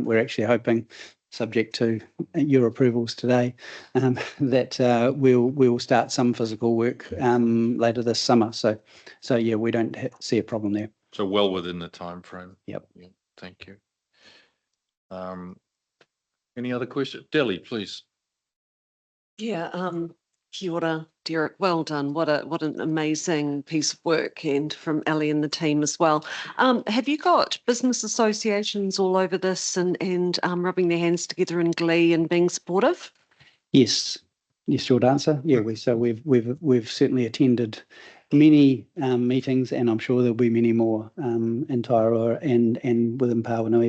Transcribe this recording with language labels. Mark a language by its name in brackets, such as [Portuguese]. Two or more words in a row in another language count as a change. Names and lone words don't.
[English] We're actually hoping, subject to your approvals today, that we'll start some physical work later this summer. So yeah, we don't see a problem there. So well within the time frame. Yep. Yeah, thank you. Any other questions? Delly, please. Yeah, [Māori] kia ora, Derek. [English] Well done. What an amazing piece of work, and from Ellie and the team as well. Have you got business associations all over this and rubbing their hands together in glee and being supportive? Yes, short answer. Yeah, we've certainly attended many meetings, and I'm sure there'll be many more in Tairua and within Pawanui.